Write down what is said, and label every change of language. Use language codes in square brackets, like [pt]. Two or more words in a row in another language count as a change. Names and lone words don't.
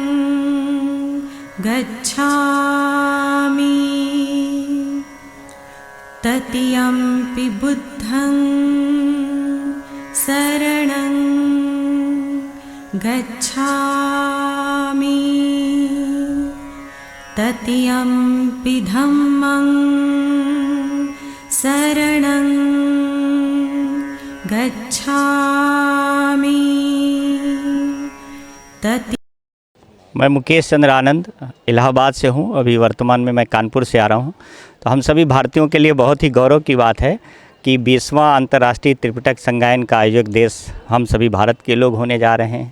[pi] gacchami, tatiyampi buddhang saranam gacchami, tatiyampi dhammang saranam gacchami. [hi] मैं मुकेश चंद्र आनंद इलाहाबाद से हूं। अभी वर्तमान में मैं कानपुर से आ रहा हूं। तो हम सभी भारतीयों के लिए बहुत ही गौरव की बात है कि 20वां अंतर्राष्ट्रीय त्रिपिटक संगायन का आयोजक देश हम सभी भारत के लोग होने जा रहे हैं।